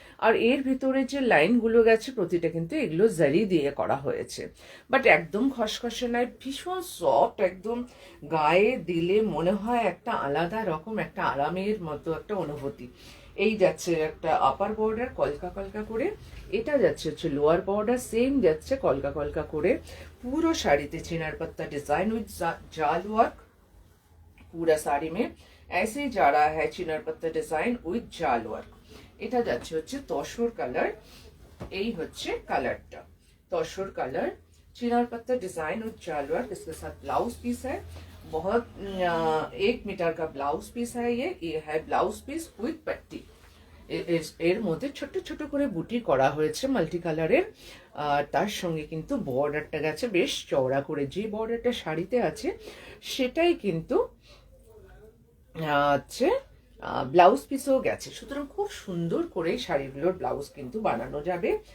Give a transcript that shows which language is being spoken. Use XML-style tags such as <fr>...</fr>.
<bn>আর এর ভিতরে যে লাইনগুলো গেছে প্রতিটা কিন্তু এগুলো জারি দিয়ে করা হয়েছে, বাট একদম খসখসে নয়, ভীষণ সফট, একদম গায়ে দিলে মনে হয় একটা আলাদা রকম একটা আরামের মতো একটা অনুভূতি। এই যাচ্ছে একটা আপার বর্ডার কলকা কলকা করে, এটা যাচ্ছে হচ্ছে লোয়ার বর্ডার সেম যাচ্ছে কলকা কলকা করে। পুরো শাড়িতে</bn> <hi>চিনার पत्ता डिजाइन विद जाल वर्क, पूरा साड़ी में ऐसे ही जा रहा है चिनार पत्ता डिजाइन उइथ জাল ওয়ার্ক।</hi> <bn>এটা যাচ্ছে হচ্ছে তসর কালার, এই হচ্ছে কালারটা</bn> <hi>तसर कलर, चिनार पत्ता डिजाइन और जाल वर्क। इसके साथ ब्लाउज पीस है, बहुत 1 मीटर का ब्लाउज पीस है। ये है ब्लाउज पीस उइथ पट्टी।</hi> <bn>এর মধ্যে ছোট ছোট করে বুটি করা হয়েছে মাল্টি কালারের, আর তার সঙ্গে কিন্তু বর্ডারটা গেছে বেশ চওড়া করে, যে বর্ডারটা শাড়িতে আছে সেটাই কিন্তু হচ্ছে ব্লাউজ পিসও গেছে। সুতরাং খুব সুন্দর করে শাড়িগুলোর ব্লাউজ কিন্তু বানানো যাবে।</bn>